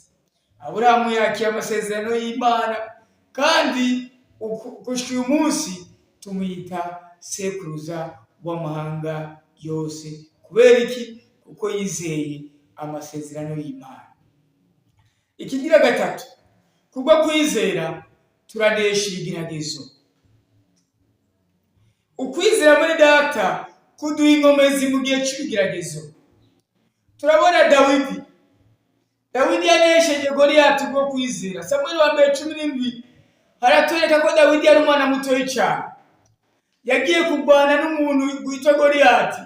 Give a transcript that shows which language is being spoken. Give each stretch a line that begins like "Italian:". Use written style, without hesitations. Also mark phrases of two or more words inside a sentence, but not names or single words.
Rundi: Aburahamu yakiye amasezerano y'Imana, kandi gushika uyu munsi tumwita sekuruza w'amahanga yose. Kubera iki? Kuko yizeye amasezerano y'Imana. Ikigira gatatu, kubwo kwizera turanesha ibigeragezo. Ukwizera muri data kuduha inkomezi mu gihe cy'ibigeragezo. Turabona Dawidi yanesheje Goliyati bwo kwizera. Samweli wa mbere 17 haratwereka ko Dawidi yari umwana mutoyi cyane, yagiye kurwana n'umuntu witwa Goliyati.